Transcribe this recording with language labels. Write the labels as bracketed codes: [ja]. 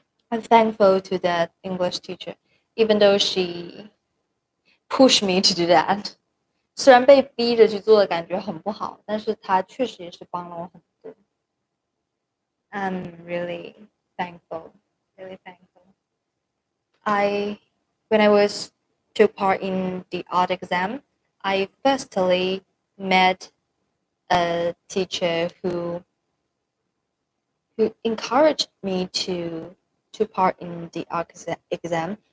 [en] I'm thankful to that English teacher, even though she pushed me to do that. [zh] 虽然被逼着去做的感觉很不好，但是她确实也是帮了我很多。 [en] I'm really thankful, really thankful. When I was took part in the art exam, I firstly met a teacher who encouraged me to part in the art exam.